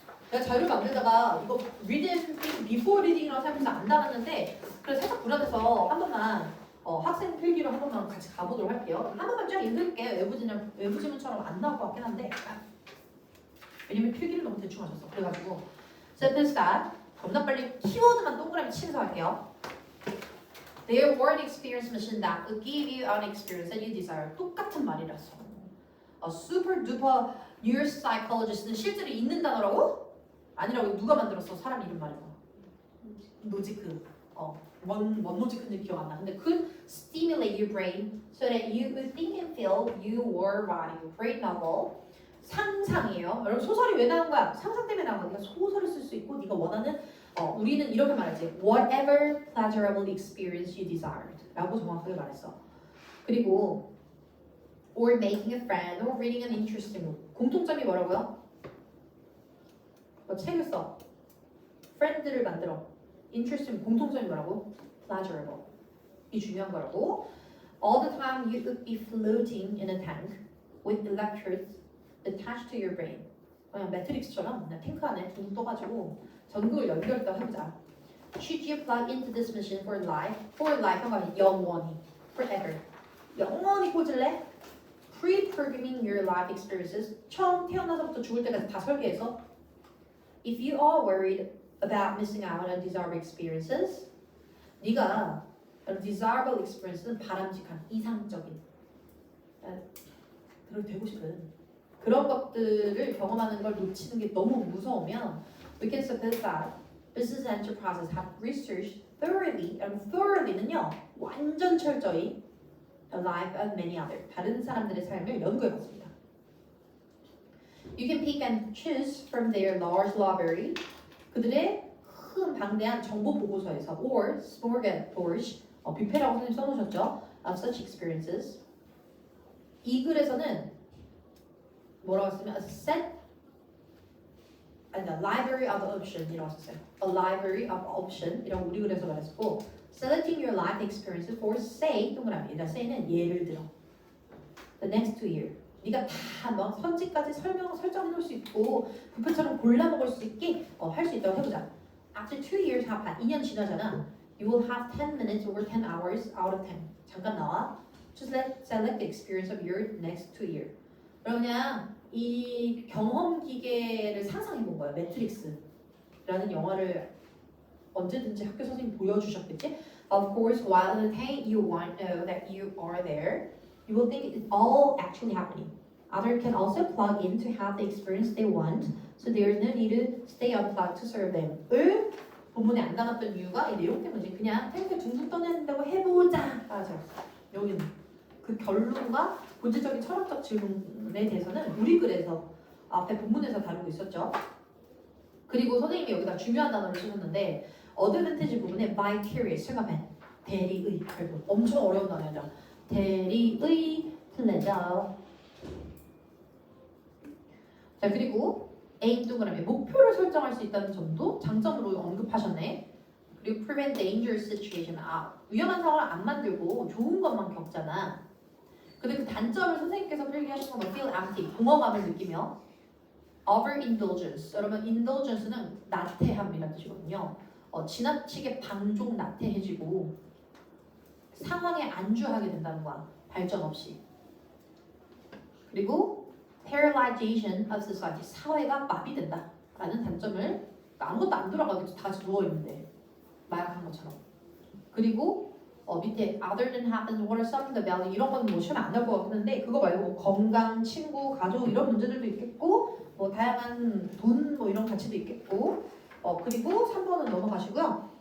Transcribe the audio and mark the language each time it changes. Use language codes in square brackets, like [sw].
[ko] 내가 자료를 만들다가 이거 [en] read and think before reading [ko] 이라고 생각해서 안 달았는데 그래서 살짝 불안해서 한 번만 학생 필기로 한 번만 같이 가보도록 할게요. 한 번만 쫙 읽을게. 외부 지문처럼 안 나올 것 같긴 한데 왜냐면 필기를 너무 대충 하셨어. 그래가지고 sentence start 겁나 빨리 키워드만 동그라미 치면서 할게요. [en] Their word experience machine that will give you an experience that you desire. [ko] 똑같은 말이라서. Super duper neuropsychologist는 실제로 있는 단어라고? 아니라고. 누가 만들었어? 사람 이름 말해봐. 노지크. 뭔 노지크인지 기억 안 나. [en] 근데 could stimulate your brain so that you would think and feel you were writing a great novel. [ko] 상상이에요. 여러분 소설이 왜 나온 거야? 상상 때문에 나온 거야. 네가 소설을 쓸 수 있고 네가 원하는 우리는 이렇게 말하지. [en] Whatever pleasurable experience you desired [ko] 라고 정확하게 말했어. [en] 그리고 or making a friend or reading an interesting book. [ko] 공통점이 뭐라고요? 책을 써. friend를 만들어. interesting 공통점이 뭐라고? pleasurable. 이 중요한 거라고. [en] All the time you would be floating in a tank with electrodes attached to your brain. [ko] 그냥 매트릭스처럼 그냥 탱크 안에 둥 떠가지고 전극을 연결했다고 해보자. [en] Should you plug into this machine for life? For life [ko] 한 거 영원히. Forever. 영원히 꽂을래? [en] Pre-programming your life experiences. [ko] 처음 태어나서부터 죽을 때까지 다 설계해서. [en] If you are worried about missing out on desirable experiences, [ko] 네가 desirable experience는 바람직한, 이상적인, 그렇게 되고 싶은 그런 것들을 경험하는 걸 놓치는 게 너무 무서우면 [en] we can suppose that business enterprises have researched thoroughly, thoroughly는요 [ko] 완전 철저히 [en] the life of many others, [ko] 다른 사람들의 삶을 연구해봤습니다. [en] You can pick and choose from their large library, [ko] 그들의 큰 방대한 정보 보고서에서 [en] or smorgasbord, [ko] 뷔페라고 선생님 써놓으셨죠? [en] of such experiences. [ko] 이 글에서는 뭐라고 했으면 a set 아니 [en] library of option [ko] 이라고 썼어요. [en] A library of option [ko] 이라고 우리 글에서 말했고 [en] selecting your life experiences for say 동그라미. [ko] say는 예를 들어 [en] the next 2 years. [ko] 네가 다 선지까지 설정해 놓을 수 있고 뷔페처럼 골라 먹을 수 있게 할 수 있다고 해보자. [en] After 2 years have passed, [ko] 2년 지나잖아. [en] You will have 10 minutes or 10 hours out of 10. [ko] 잠깐 나와. [en] Just select the experience of your next 2 years. [ko] 그럼 그냥 이 경험 기계를 상상해 본 거야. 매트릭스라는 영화를 언제든지 학교 선생님 보여주셨겠지? [en] Of course, while entertaining, you won't know that you are there. You will think it's all actually happening. Others can also plug in to have the experience they want, so there is no need to stay unplugged to serve them. [ko] 을 본문에 안 담았던 이유가 이 내용 때문이지. 그냥 탱크 둥둥 떠낸다고 해보자. 맞아. 여기는 그 결론과 본질적인 철학적 질문에 대해서는 우리 글에서 앞에 본문에서 다루고 있었죠. 그리고 선생님이 여기다 중요한 단어를 쓰셨는데 어드밴티지 부분에 vicarious, 체감해, 대리의, 결국 엄청 어려운 단어죠. 대리의 pleasure. 자 그리고 aim 동그라미 목표를 설정할 수 있다는 점도 장점으로 언급하셨네. 그리고 prevent dangerous situation. 위험한 상황을 안 만들고 좋은 것만 겪잖아. 근데 그 단점을 선생님께서 필기하신 건 feel empty, 공허감을 느끼며 overindulgence. 여러분 indulgence는 나태함이라는 뜻이거든요. 지나치게 방종 나태해지고 상황에 안주하게 된다는 거야. 발전 없이. 그리고 paralyzation of society. 사회가 마비된다 라는 단점을 아무것도 안 돌아가겠죠. 다 누워있는데 마약한 것처럼. 그리고 밑에 [en] other than happens, what are some of the value [ko] 이런 거는 뭐 시험에 안 나올 것 같은데 그거 말고 뭐 건강, 친구, 가족 이런 문제들도 있겠고 뭐 다양한 돈 뭐 이런 가치도 있겠고 그리고 3번은 넘어가시고요.